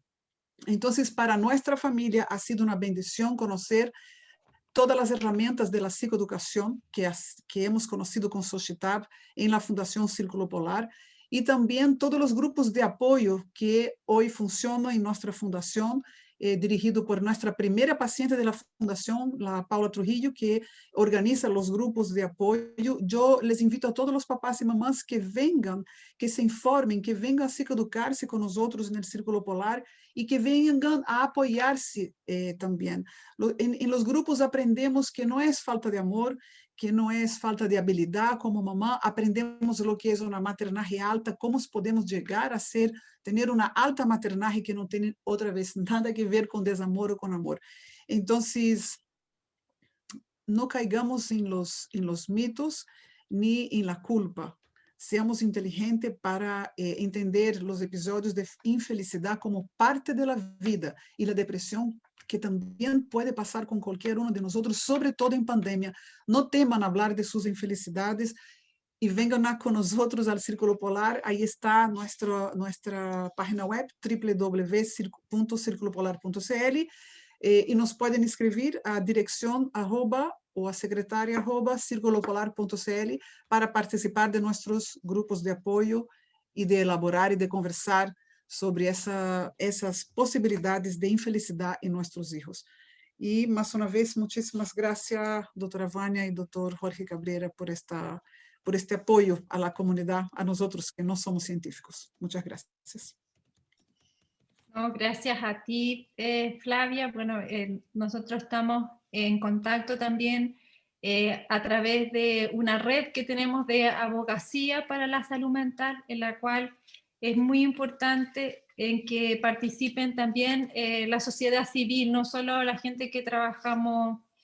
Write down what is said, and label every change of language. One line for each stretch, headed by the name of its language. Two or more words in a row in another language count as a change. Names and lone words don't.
Portuguese: Então, para nossa família,
Spanish: ha sido
Portuguese: uma bendição conhecer todas as ferramentas da psicoeducação que hemos conhecido com Xochitap em la Fundação Círculo Polar, e também todos os grupos de apoio que hoje funcionam em nossa fundação, dirigido por nossa primeira paciente da fundação, a Paula Trujillo, que organiza os grupos de apoio. Eu
Spanish: les invito
Portuguese: a todos os papás e mamãs que venham, que se informem, que venham a psicoeducar-se com nós outros no Círculo Polar e que venham a apoiar-se também. Em los grupos aprendemos que não é falta de amor, que não é falta de habilidade como mamã, aprendemos o que é uma maternagem alta, como podemos chegar a ser, ter uma alta maternagem que não tem outra vez nada a ver com desamor ou com amor. Então, não caigamos em los mitos nem em la culpa. Seamos inteligentes para entender os episódios de infelicidade como parte da vida e a depressão que também pode passar com qualquer um de nós, sobretudo em pandemia. Não temam falar de suas infelicidades e venham com nós ao Círculo Polar. Aí está nossa página web, www.circulopolar.cl, e nos podem escrever a direção ou a secretária @circulopolar.cl para participar de nossos grupos de apoio e de elaborar e de conversar sobre essas possibilidades de infelicidade em nossos filhos.
Spanish: Y más una vez, muchísimas gracias, doctora Vania y doctor Jorge Cabrera, por este apoyo a la comunidad, a nosotros que no somos científicos. Muchas gracias. No, gracias a ti, Flavia. Bueno, nosotros estamos en contacto también a través de una red que tenemos de abogacía para la salud mental, en la cual es muy importante en que participen también la sociedad civil, no solo la gente que trabajamos